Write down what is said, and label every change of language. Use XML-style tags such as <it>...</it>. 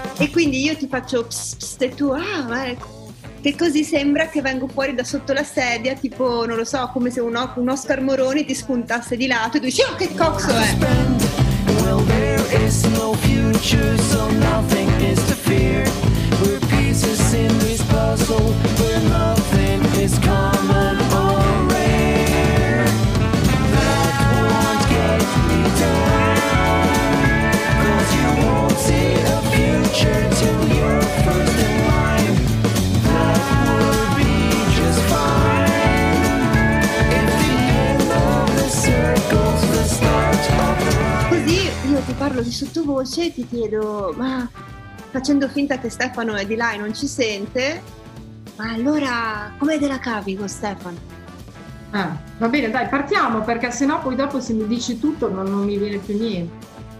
<it>quindi io ti faccio pss, pss, e tu ah ma che così sembra che vengo fuori da sotto la sedia, tipo non lo so, come se un Oscar Moroni ti spuntasse di lato e tu dici oh che cozzo è.</it> <en>Well, there is no future, so nothing is to fear. We're pieces in this puzzle, where nothing is common or rare. That won't get me down, cause you won't see a future till you're first in line. That would be just fine, if the end of the circle's the start of the line.</en> <it>Ti parlo di sottovoce e ti chiedo, ma facendo finta che Stefano è di là e non ci sente, ma allora come te la cavi con Stefano? Va bene, dai, partiamo, perché sennò poi dopo se mi dici tutto non mi viene più niente.</it>